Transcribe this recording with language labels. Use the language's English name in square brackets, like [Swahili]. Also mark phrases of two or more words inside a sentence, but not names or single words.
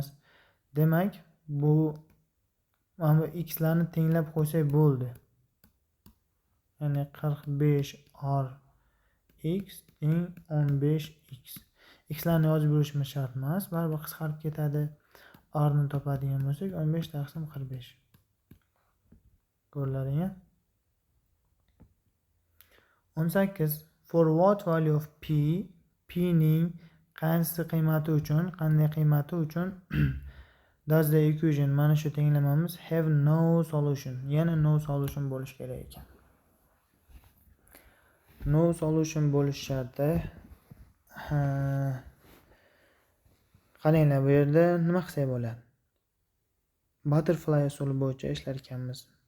[Uzbek] Demak, bu mana bu x larni tenglab qo'ysak bo'ldi. Ya'ni 45rx teng 15x. X larni yozib yurishimiz shart emas, baribir qisqarib ketadi. R ni topadigan bo'lsak 15 taqsim 45. Ko'rlaring-a? 18. [English] For what value of p, [Uzbek] p ning qaysi qiymati uchun, qanday qiymati uchun [English] does the equation, [Uzbek] mana shu tenglamamiz [English] have no solution, [Uzbek] yana [English] no solution [Uzbek] bo'lish kerak ekan. [English] No solution [Uzbek] bo'lish sharti. Qaranglar, bu yerda nima qilsak bo'ladi? Butterfly usuli bo'yicha ishlar ekanmiz.